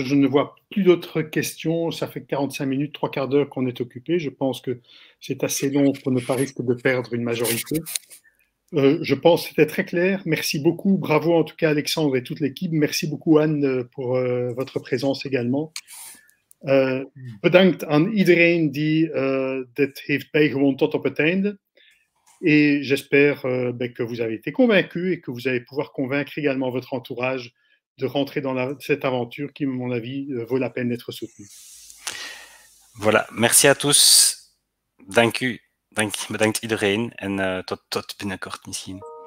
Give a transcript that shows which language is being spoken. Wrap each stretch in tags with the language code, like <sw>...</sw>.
<fr>Je ne vois plus d'autres questions. Ça fait 45 minutes, 3/4 d'heure qu'on est occupé. Je pense que c'est assez long pour ne pas risquer de perdre une majorité. Je pense que c'était très clair. Merci beaucoup. Bravo en tout cas Alexandre et toute l'équipe. Merci beaucoup Anne pour votre présence également.</fr> <nl>Bedankt aan iedereen die dit heeft bijgewoond tot op het einde.</nl> <fr>Et j'espère que vous avez été convaincus et que vous allez pouvoir convaincre également votre entourage de rentrer dans cette aventure qui, à mon avis, vaut la peine d'être soutenue. Voilà, merci à tous.</fr> <nl>Dank u. Bedankt iedereen en tot binnenkort misschien.</nl>